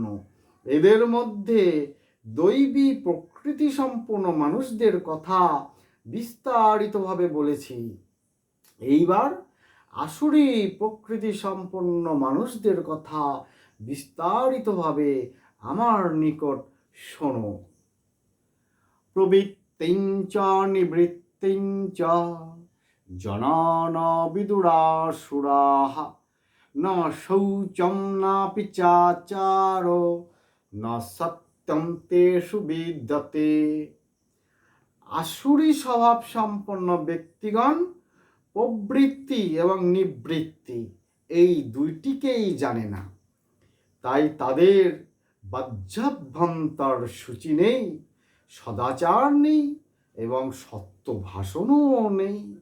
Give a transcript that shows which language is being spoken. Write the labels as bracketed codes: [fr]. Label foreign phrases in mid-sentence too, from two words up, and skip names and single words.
[bn] এদের মধ্যে দৈবী প্রকৃতি সম্পন্ন মানুষদের কথা বিস্তারিতভাবে বলেছি। এইবার আসুরী প্রকৃতি সম্পন্ন মানুষদের কথা বিস্তারিতভাবে আমার নিকট শোনো। [sa] প্রবৃত্তিং চ নিবৃত্তিং চ জনান বিদুরাসুরাঃ ন শৌচম নাপি চাচারো ন সত্যম তেষু বিদ্যতে। [bn] আসুরি স্বভাব সম্পন্ন ব্যক্তিগণ প্রবৃত্তি এবং নিবৃত্তি এই দুইটিকেই জানে না, তাই তাদের বাহ্যাভ্যন্তর সূচি নেই, সদাচার নেই এবং সত্য ভাষণও নেই।